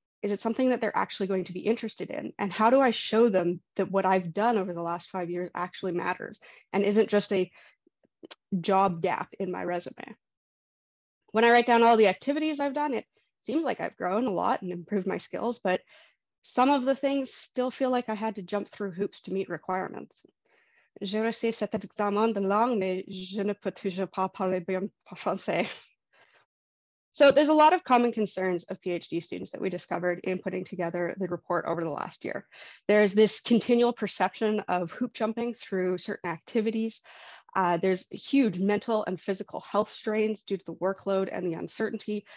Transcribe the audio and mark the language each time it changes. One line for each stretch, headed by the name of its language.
English: Is it something that they're actually going to be interested in? And how do I show them that what I've done over the last 5 years actually matters and isn't just a job gap in my resume? When I write down all the activities I've done, it seems like I've grown a lot and improved my skills, but some of the things still feel like I had to jump through hoops to meet requirements.
French: J'ai réussi cet examen de langue, mais je ne peux toujours pas parler bien français.
English: So there's a lot of common concerns of PhD students that we discovered in putting together the report over the last year. There's this continual perception of hoop jumping through certain activities. There's huge mental and physical health strains due to the workload and the uncertainty.